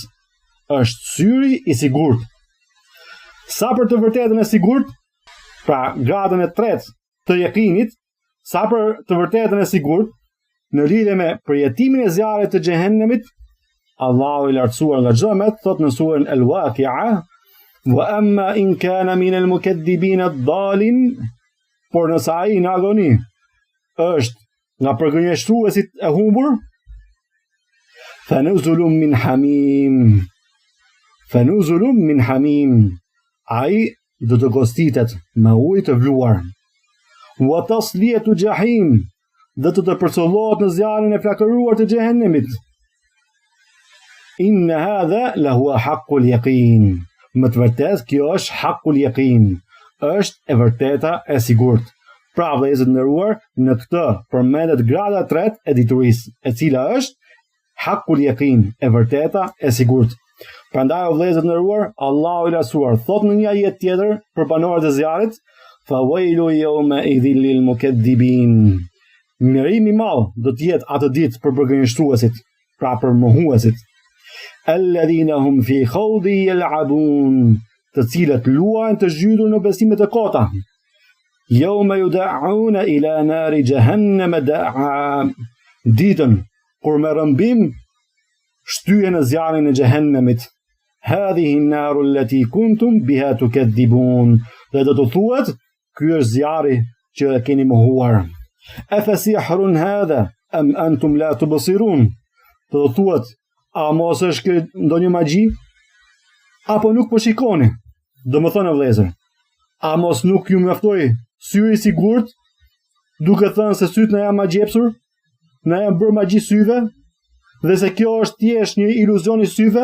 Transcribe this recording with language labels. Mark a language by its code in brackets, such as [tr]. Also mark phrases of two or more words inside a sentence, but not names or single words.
[sq] Është syri i sigurt. Sa për të vërtetën e sigurt, pra gradën e tretë të yakinit, sa për të vërtetën e sigurt, në lidhje me përjetimin e zjarrit të xhehenemit, Allahu i lartësuar nga çdo mëtet thot në surën Al-Waqi'a, [ar] وأما إن كان من المكذبين الضالين, [sq] por nëse ai në agoni është nga përgënjeshtruesit e humbur, [ar] فنزل من حميم. فنزل من حميم. [sq] Ai do të gostitet me ujë të vluar. [ar] وتصلية جحيم. [sq] Dhe të përcollohet në zjarrin e flakëruar të xhehenemit. [ar] إن هذا لهو حق اليقين. [sq] Më të vërtetë kjo është [ar] حق اليقين. [sq] Është e vërteta e sigurt. Pra vëllezër të nderuar, në këtë përmendet grada e tretë e diturisë, e cila është [ar] حق اليقين, [sq] e vërteta e sigurt. Prandaj vëllezër të nderuar, Allahu i lartësuar thot në një ajet tjetër për banorët e zjarrit, [ar] فويل يومئذ للمكذبين. [sq] Mirimi i madh do të jetë atë ditë për përgënjeshtruesit, pra për mohuesit. [ar] الذين هم في خوض يلعبون, [sq] të cilët luajnë të zhytur në besimet e kota. [ar] يوم يدعون إلى نار جهنم دعا. [sq] Ditën kur me rëmbim shtyhen në zjarrin e xhehenemit. [ar] هذه النار التي كنتم بها تكذبون. [sq] Dhe do të thuhet, ky është zjarri që e keni mohuar. [ar] أفسحر هذا أم أنتم لا تبصرون. [sq] Do të thuhet, a mos është kjo ndonjë magji? Apo nuk po shikoni? Domethënë vëllezër, a mos nuk ju mjaftoi syri i sigurt, duke thënë se syt na janë magjepsur, na janë bërë magji syve, dhe se kjo është thjesht një iluzion i syve?